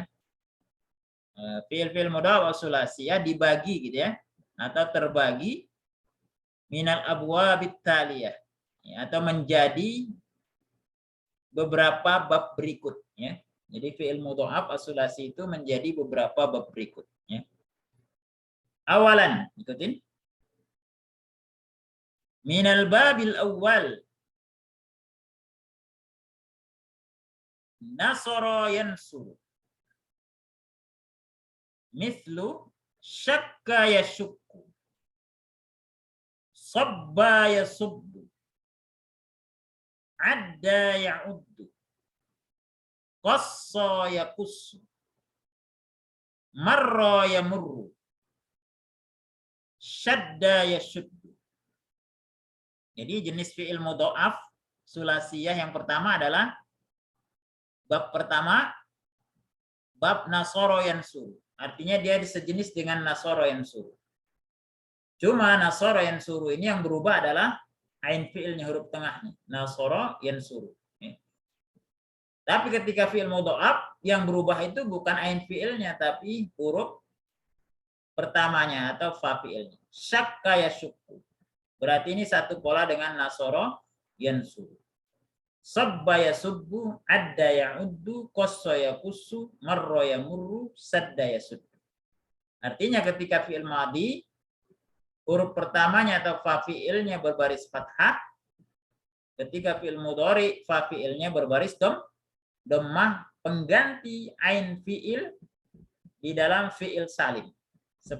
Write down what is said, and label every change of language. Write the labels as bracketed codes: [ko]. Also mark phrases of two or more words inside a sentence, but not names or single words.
[ar] فعل مضاعف ثلاثية [id] dibagi gitu ya, atau terbagi [ar] من الأبواب التالية [id] ya, atau menjadi beberapa bab berikut ya. Jadi [ar] فعل مضاعف الثلاثي [id] itu menjadi beberapa bab berikut ya. Awalan, ikutin. [ar] من الباب الأول نصر ينصر. مثل شكّ يشكّ. سبّ يسبّ. عدّ يعدّ قصّ يقصّ. مرّ يمرّ شدّ يشدّ. [id] Jadi jenis [ar] فعل مضاعف ثلاثية [id] yang pertama adalah bab pertama, bab [ar] نصر ينصر. [id] Artinya dia sejenis dengan [ar] نصر ينصر. [id] Cuma [ar] نصر ينصر [id] ini yang berubah adalah ain fi'ilnya, huruf tengahnya. [ar] نصر ينصر. [id] Tapi ketika fi'il mudha'af yang berubah itu bukan ain fi'ilnya, tapi huruf pertamanya atau fa fi'ilnya. [ar] شكّ يشكّ. [id] Berarti ini satu pola dengan [ar] نصر ينصر. سبّ يسبّ عدّ يعدّ قصّ يقصّ, مرّ يمرّ شدّ يشدّ. [id] Artinya ketika [ar] فعل ماضي [id] huruf pertamanya atau fa fi'ilnya berbaris fathah, ketika [ar] فعل مضارع [id] fa fi'ilnya berbaris dhammah pengganti ain fi'il di dalam [ar] فعل سالم.